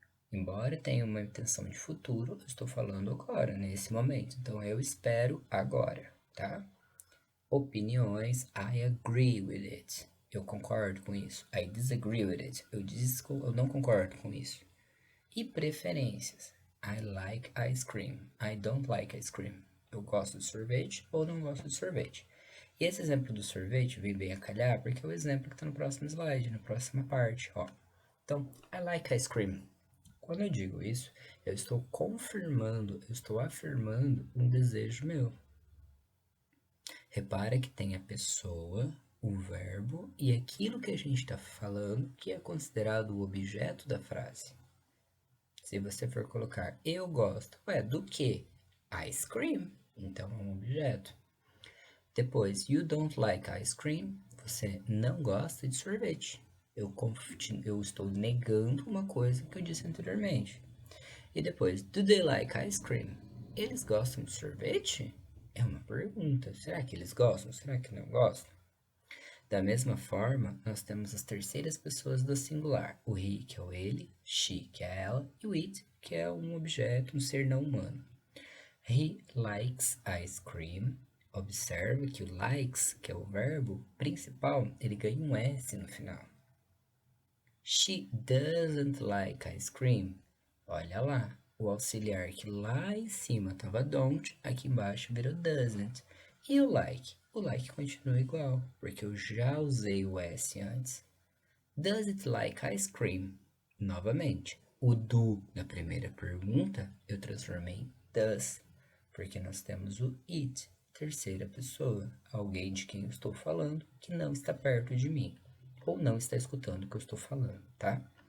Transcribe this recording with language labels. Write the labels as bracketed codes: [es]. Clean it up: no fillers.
[pt] Embora tenha uma intenção de futuro, eu estou falando agora, nesse momento. Então, eu espero agora, tá? [en] Opiniões, I agree with it. [pt] Eu concordo com isso. [en] I disagree with it. [pt] Eu não concordo com isso. E preferências. [en] I like ice cream. [pt] I don't like ice cream. Eu gosto de sorvete ou não gosto de sorvete. E esse exemplo do sorvete vem bem a calhar porque é o exemplo que está no próximo slide, na próxima parte, ó. Então, [en] I like ice cream. [pt] Quando eu digo isso, eu estou confirmando, eu estou afirmando um desejo meu. Repara que tem a pessoa, o verbo e aquilo que a gente está falando que é considerado o objeto da frase. Se você for colocar eu gosto, do que? Ice cream. Então é um objeto. [en] Depois, you don't like ice cream. [pt] Você não gosta de sorvete. Eu estou negando uma coisa que eu disse anteriormente. E depois, [en] do they like ice cream? [pt] Eles gostam de sorvete? É uma pergunta. Será que eles gostam? Será que não gostam? Da mesma forma, nós temos as terceiras pessoas do singular. O he, que é o ele, she, que é ela, e o it, que é um objeto, um ser não humano. [en] He likes ice cream. [pt] Observe que o likes, que é o verbo principal, ele ganha um S no final. [en] She doesn't like ice cream. [pt] Olha lá, o auxiliar que lá em cima estava don't, aqui embaixo virou doesn't. E o like? O like continua igual, porque eu já usei o S antes. [en] Does it like ice cream? [pt] Novamente, o do da primeira pergunta eu transformei em does, porque nós temos o it, terceira pessoa, alguém de quem eu estou falando que não está perto de mim, ou não está escutando o que eu estou falando, tá?